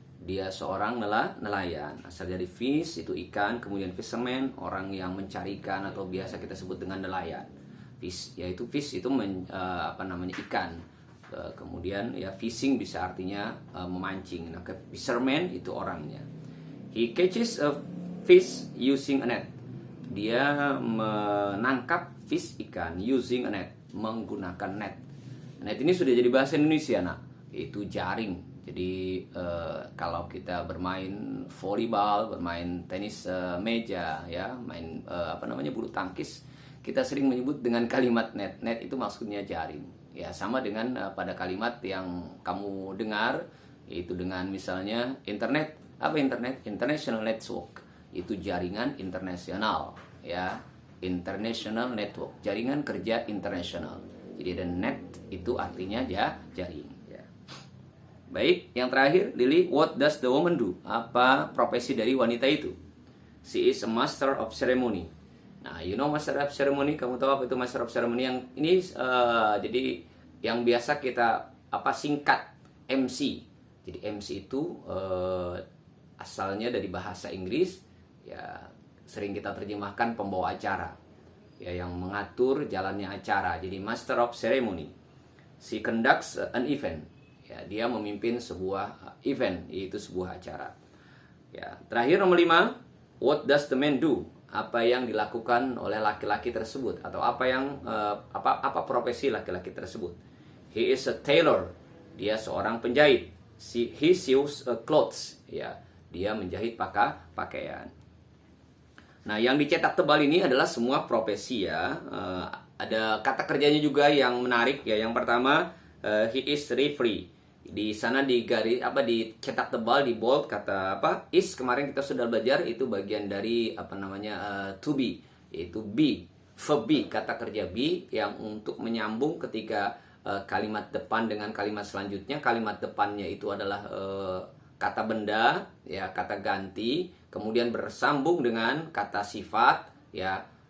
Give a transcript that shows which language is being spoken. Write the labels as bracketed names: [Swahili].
[Indonesian] Dia seorang nelayan. Asal dari fish itu ikan, kemudian fisherman orang yang mencari ikan atau biasa kita sebut dengan nelayan. Fish yaitu fish itu ikan. Kemudian ya fishing bisa artinya memancing. Nah, fisherman itu orangnya. [English] He catches a fish using a net. [Indonesian] Dia menangkap fish ikan [English] using a net, [Indonesian] menggunakan net. Net ini sudah jadi bahasa Indonesia, nak. Itu jaring. Jadi kalau kita bermain volleyball, bermain tenis meja, ya, main bulu tangkis, kita sering menyebut dengan kalimat net. Net itu maksudnya jaring. Ya, sama dengan pada kalimat yang kamu dengar, yaitu dengan misalnya internet. Apa internet? [English] International network. [Indonesian] Itu jaringan internasional, ya, [English] international network, [Indonesian] jaringan kerja internasional. Jadi ada net itu artinya jaring. Ya. Baik, yang terakhir, Lily, [English] what does the woman do? [Indonesian] Apa profesi dari wanita itu? [English] She is a master of ceremony. Nah, you know master of ceremony? [Indonesian] Kamu tahu apa itu master of ceremony? Yang ini jadi yang biasa kita singkat MC. Jadi MC itu asalnya dari bahasa Inggris. Ya, sering kita terjemahkan pembawa acara, ya, yang mengatur jalannya acara. Jadi [English] master of ceremony. She conducts an event. [Indonesian] Ya, dia memimpin sebuah event, yaitu sebuah acara. Ya, terakhir nomor 5, [English] what does the man do? [Indonesian] Apa yang dilakukan oleh laki-laki tersebut, atau apa profesi laki-laki tersebut? [English] He is a tailor. [Indonesian] Dia seorang penjahit. [English] He sews clothes. [Indonesian] Ya, dia menjahit pakaian. Nah, yang dicetak tebal ini adalah semua profesi, ya. Ada kata kerjanya juga yang menarik, ya. Yang pertama, [English] he is referee. [Indonesian] Di sana dicetak tebal, di bold kata is. Kemarin kita sudah belajar, itu bagian dari to be, yaitu be, verb be, kata kerja be yang untuk menyambung ketika kalimat depan dengan kalimat selanjutnya. Kalimat depannya itu adalah kata benda, ya, kata ganti, kemudian bersambung dengan kata sifat, ya,